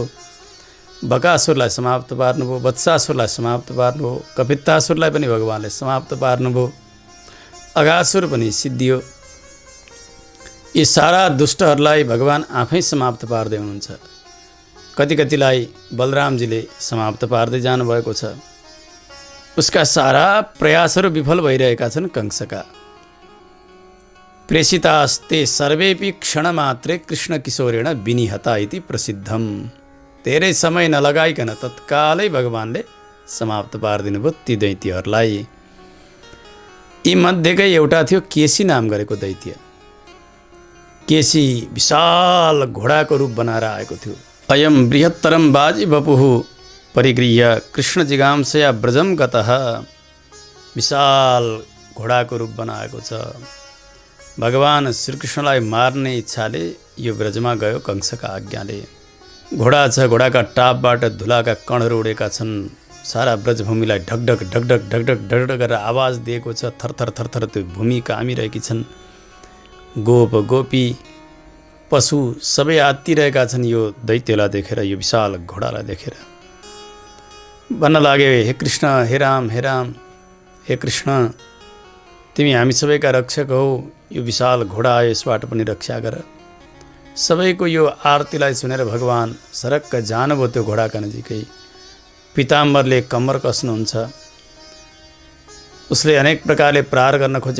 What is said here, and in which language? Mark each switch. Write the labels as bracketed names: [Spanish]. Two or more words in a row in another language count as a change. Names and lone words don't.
[Nepali] बकासुरलाई समाप्त पार्नुभयो, वत्सासुरलाई समाप्त पार्नुभयो, कपित्तासुरलाई पनि भगवान्ले समाप्त पार्नुभयो, अगासुर पनि सिद्धियो। यी सारा दुष्टहरूलाई भगवान् आफै समाप्त पार्दै हुनुहुन्छ। कतिलाई बलरामजीले समाप्त पार्दै जानुभएको छ। उसका सारा प्रयासहरू विफल भइरहेका छन् कंसका। [Sanskrit] प्रेषितास्ते सर्वेपि क्षणमात्रे कृष्ण किशोरेण विनिहता इति प्रसिद्धम। [Nepali] धेरै समय नलगाइकन तत्कालै भगवान्ले समाप्त पारिदिनु भयो ती दैत्यहरूलाई। यी मध्येकै एउटा थियो केसी नाम गरेको दैत्य। केसी विशाल घोडाको रूप बनाएर आएको थियो। [Sanskrit] अयम बृहत्तरम बाजी बपुः परिगृह्य कृष्ण जिगांसया ब्रजम गतः। [Nepali] विशाल घोडाको रूप बनाएको छ। भगवान श्रीकृष्णलाई मार्ने इच्छाले यो ब्रजमा गयो कंसका आज्ञाले। घोडा छ, घोडाका टापबाट धुलाका कणहरू उडेका छन्। सारा ब्रजभूमिलाई ढकढक ढकढक ढकढक ढकढक गरेर आवाज दिएको छ। थरथर थरथर त्यो भूमि कामिरहेकी छन्। गोप गोपी पशु सबै आत्तिरहेका छन् यो दैत्यलाई देखेर, यो विशाल घोडालाई देखेर। भन्न लागे, हे कृष्ण, हे राम, हे राम, हे कृष्ण, तिमी हामी सबैका रक्षक हौ। यो विशाल घोडा आयो, यसबाट पनि रक्षा गर। सबैको यो आरतीलाई सुनेर भगवान सरक्क जानुभयो त्यो घोडाका नजिकै। पिताम्बरले कम्मर कस्नुहुन्छ। उसले अनेक प्रकारले प्रहार गर्न खोज्यो।